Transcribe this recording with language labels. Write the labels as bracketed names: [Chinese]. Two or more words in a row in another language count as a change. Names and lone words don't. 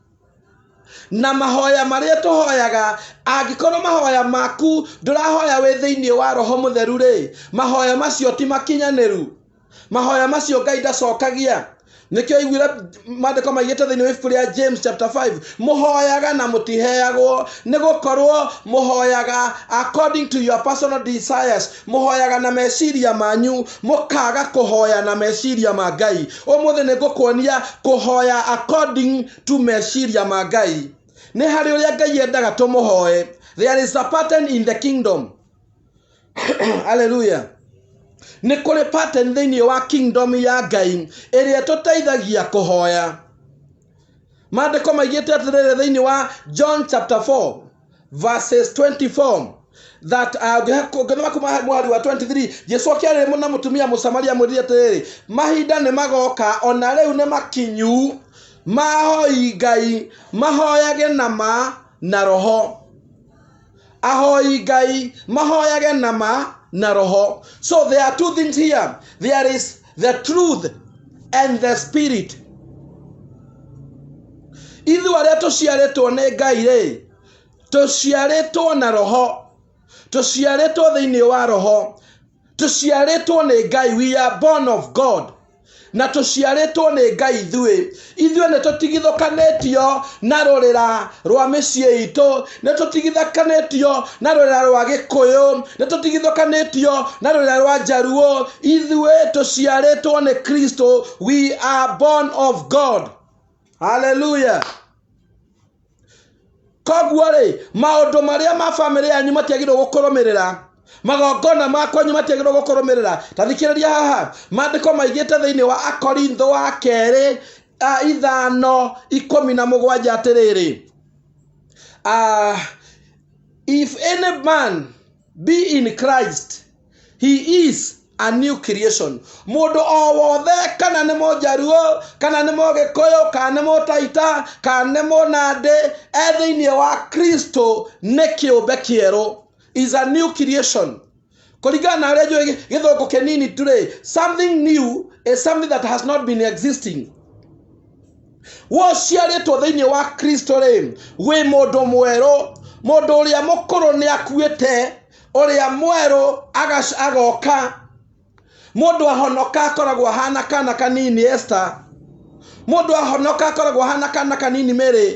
[Kikuyu] Na mahoya marĩa tũhoyaga, angĩkorwo mahoya maku ndũrahoya wĩ thĩinĩ wa Roho Mũtheru rĩ, mahoya macio ti makinyanĩru. Mahoya macio Ngai ndacokagia. Nĩkĩo iguire maandĩko maigĩte thĩinĩ wa ibuku rĩa James chapter 5, mũhoyaga na mũtiheagwo, nĩ gũkorwo mũhoyaga [English] according to your personal desires. [Kikuyu] Mũhoyaga na meciria manyu, mũkaga kũhoya na meciria ma Ngai. Ũmũthĩ nĩ ngũkuonia kũhoya [English] according to [Kikuyu] meciria ma Ngai. Nĩ harĩ ũrĩa Ngai endaga tũmũhoe. [English] There is a pattern in the kingdom. Hallelujah. [Kikuyu] Nĩ kũrĩ pattern thĩinĩ wa kingdom ya Ngai ĩrĩa tũteithagia kũhoya. Maandĩko maigĩte atĩrĩrĩ thĩinĩ wa John chapter 4 [English] verses 24 that [Kikuyu] gĩthoma kuma mwari wa 23 Jesu akĩarĩria na mũtumia Mũsamaria mwĩrire atĩrĩrĩ mahinda nĩ magoka ona rĩu nĩ makinyu mahoi Ngai mahoyage nama na roho ahoi Ngai mahoyage nama na roho. [English] So there are two things here. There is the truth and the spirit. [Kikuyu] Ithu arĩa tũciarĩtwo nĩ Ngai rĩ tũciarĩtwo na roho tũciarĩtwo thĩinĩ wa roho tũciarĩtwo nĩ Ngai. [English] We are born of God [Kikuyu] na tũciarĩtwo nĩ Ngai ithuĩ nĩ tũtigithũkanĩtio na rũrĩra rwa mĩciĩ itũ nĩ tũtigithũkanĩtio na rũrĩra rwa Gĩkũyũ nĩ tũtigithũkanĩtio na rũrĩra rwa Jaruo ithuĩ tũciarĩtwo nĩ Kristo. [English] We are born of God. Hallelujah. [Kikuyu] Koguo rĩ maũndũ marĩa ma family yanyu matiagĩrĩirwo gũkũrũmĩrĩra magongona makwanyu matiagĩrĩirwo gũkũrũmĩrĩra. Tathikĩrĩria haha maandĩko maigĩte thĩinĩ wa Akorintho wa kerĩ 5:17 atĩrĩrĩ [English] if any man be in Christ he is a new creation. [Kikuyu] Mũndũ o wothe kana nĩ Mũjaruo kana nĩ Mũgĩkũyũ kana nĩ Mũtaita kana nĩ Mũnandĩ thĩinĩ wa Kristo nĩ kĩũmbe kĩerũ. [English] Is a new creation. [Kikuyu] Kũringana na ũrĩa njũĩ gĩthũngũ kĩnini turĩ [English] something new is something that has not been existing. [Kikuyu] Wociarĩtwo thĩinĩ wa Kristo rĩ wĩ mũndũ mwerũ mũndũ ũrĩa mũkũrũ nĩ akuĩte ũrĩa mwerũ agoka. Mũndũ ahonoka akoragwo hana kana kanini Esther. Mũndũ ahonoka akoragwo hana kana kanini Mary.